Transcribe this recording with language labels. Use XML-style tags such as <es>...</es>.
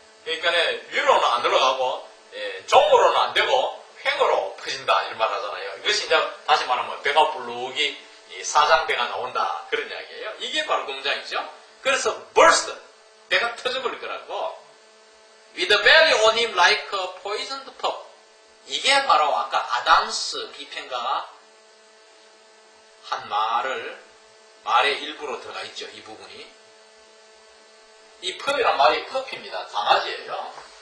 <ko>그러니까 위로는 안 올라가고 종으로는 안 되고 횡으로 퍼진다 이런 말 하잖아요. 이것이 이제 다시 말하면 배가 불룩이 사장배가 나온다 그런 이야기예요. 이게 바로 그 문장이죠. 그래서 burst 배가 터져버릴 거라고.</ko> <en>With the belly on him like a poisoned pup.</en> <ko>이게 바로 아까 아담스 비평가가 한 말의 일부로 들어가 있죠. 이 부분이. 이 펍이란 말이 퍼피입니다. 강아지예요.</ko>